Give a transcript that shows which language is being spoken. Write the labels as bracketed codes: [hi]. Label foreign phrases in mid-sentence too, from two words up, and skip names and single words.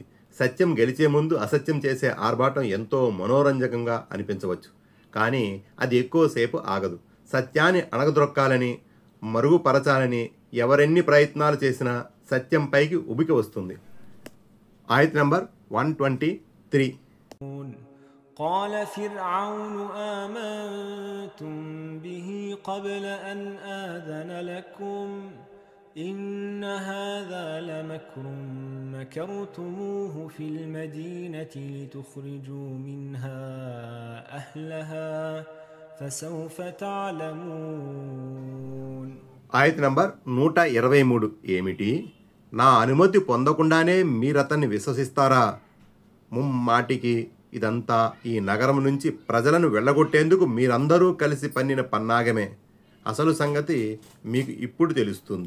[te] సత్యం గెలిచే ముందు అసత్యం చేసే ఆర్భాటం ఎంతో మనోరంజకంగా అనిపించవచ్చు, కానీ అది ఎక్కువసేపు ఆగదు. సత్యాన్ని అణగదొక్కాలని, మరుగుపరచాలని ఎవరెన్ని ప్రయత్నాలు చేసినా సత్యం పైకి ఉబికి వస్తుంది. ఆయత్ నంబర్ 123. [ar] قال فرعون آمنتم به قبل أن آذن لكم إن هذا لمكر مكرتموه في المدينة لتخرجوا منها أهلها فسوف تعلمون. [te] ఆయత్ నంబర్ 123. ఏమిటి? నా అనుమతి పొందకుండానే మీరతన్ని విశ్వసిస్తారా? ముమ్మాటికి ఇదంతా ఈ నగరం నుంచి ప్రజలను వెళ్ళగొట్టేందుకు మీరందరూ కలిసి పన్నిన పన్నాగమే. అసలు సంగతి మీకు ఇప్పుడు తెలుస్తుంది.